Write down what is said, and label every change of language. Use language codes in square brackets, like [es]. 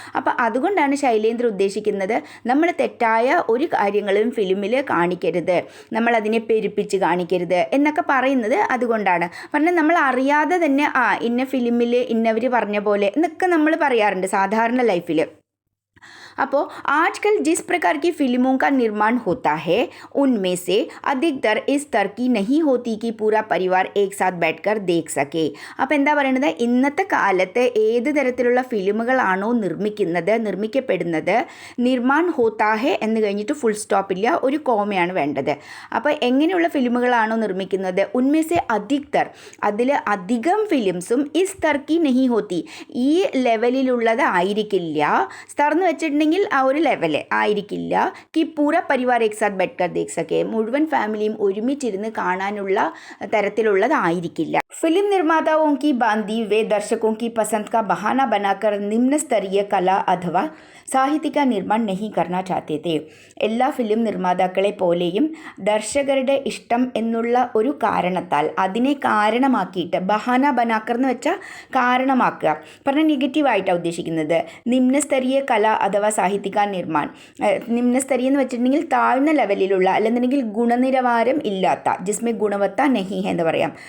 [ml] അപ്പോൾ അതുകൊണ്ടാണ് ശൈലേന്ദ്ര ഉദ്ദേശിക്കുന്നത്, നമ്മൾ തെറ്റായ ഒരു കാര്യങ്ങളും ഫിലിമിൽ കാണിക്കരുത്, നമ്മളതിനെ പെരുപ്പിച്ച് കാണിക്കരുത് എന്നൊക്കെ പറയുന്നത് അതുകൊണ്ടാണ്. പറഞ്ഞാൽ നമ്മൾ അറിയാതെ തന്നെ ഇന്ന ഫിലിമിൽ ഇന്നവർ പറഞ്ഞ പോലെ എന്നൊക്കെ നമ്മൾ പറയാറുണ്ട് സാധാരണ ലൈഫിൽ. [hi] അപ്പോൾ आजकल जिस प्रकार की फिल्मों का निर्माण होता है उनमें से अधिकतर इस तरह की नहीं होती कि पूरा परिवार एक साथ बैठकर देख सके. [ml] അപ്പോൾ എന്താ പറയുന്നത്? ഇന്നത്തെ കാലത്ത് ഏത് തരത്തിലുള്ള ഫിലിമുകളാണോ നിർമ്മിക്കപ്പെടുന്നത്, [hi] നിർമ്മാൺ ഹോത്താ ഹെ [ml] എന്ന് കഴിഞ്ഞിട്ട് ഫുൾ സ്റ്റോപ്പില്ല, ഒരു കോമയാണ് വേണ്ടത്. അപ്പോൾ എങ്ങനെയുള്ള ഫിലിമുകളാണോ നിർമ്മിക്കുന്നത്, [hi] ഉന്മേസെ അധികതർ, [ml] അതിൽ അധികം ഫിലിംസും [hi] ഇസ് തർക്കി നഹി ഹോത്തി, [ml] ഈ ലെവലിലുള്ളത് ആയിരിക്കില്ല. സ്തർ എന്ന് വെച്ചിട്ടുണ്ടെങ്കിൽ ആ ഒരു ലെവല് ആയിരിക്കില്ല. [hi] കി പൂര പരിവാർ ഏക് സാത്ത് ബെഡ്കർ ദേഖ് സക്കെ, [ml] മുഴുവൻ ഫാമിലിയും ഒരുമിച്ചിരുന്ന് കാണാനുള്ള തരത്തിലുള്ളതായിരിക്കില്ല. [hi] फिल्म निर्माताओं की बांधी वे दर्शकों की पसंद का बहाना बनाकर निम्न स्तरीय कला अथवा സാഹിത്യ നിർമ്മാണം നഹി കർണ ചാത്തേ തേ. [ml] എല്ലാ ഫിലിം നിർമ്മാതാക്കളെ പോലെയും ദർശകരുടെ ഇഷ്ടം എന്നുള്ള ഒരു കാരണത്താൽ, അതിനെ കാരണമാക്കിയിട്ട്, [hi] ബഹാന ബനാക്കർ [ml] എന്ന് വെച്ചാൽ കാരണമാക്കുക, പറഞ്ഞാൽ നെഗറ്റീവായിട്ടാണ് ഉദ്ദേശിക്കുന്നത്. നിമ്നസ്തരീയ കല അഥവാ സാഹിത്യ നിർമ്മാണം, നിമ്നസ്തരീയ എന്ന് വെച്ചിട്ടുണ്ടെങ്കിൽ താഴ്ന്ന ലെവലിലുള്ള, അല്ലെന്നുണ്ടെങ്കിൽ ഗുണനിലവാരം ഇല്ലാത്ത, [hi] ജിസ്മേ ഗുണവത്ത നഹി [ml] എന്ന് പറയാം.